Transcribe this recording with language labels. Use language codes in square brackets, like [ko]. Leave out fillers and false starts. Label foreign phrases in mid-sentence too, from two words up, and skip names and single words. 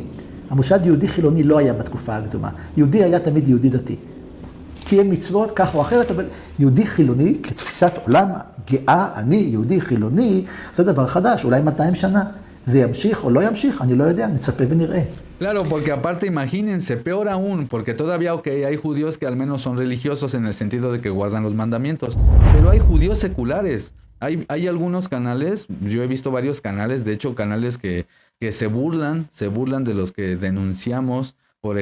[he] המושג יהודי חילוני לא היה בתקופה הקדומה. יהודי היה תמיד יהודי דתי. קיים מצוות כך או אחרת, אבל יהודי חילוני, כתפיסת עולם גאה, אני יהודי חילוני, זה דבר חדש, אולי 200 שנה. זה ימשיך או לא ימשיך, אני לא יודע, נצפה ונראה. [es] Claro, porque aparte imagínense, peor aún, porque todavía hay judíos que al menos son religiosos en el sentido de que guardan los mandamientos, pero hay judíos seculares. Hay algunos canales, yo he visto varios canales, de hecho canales que se burlan de los que denunciamos, por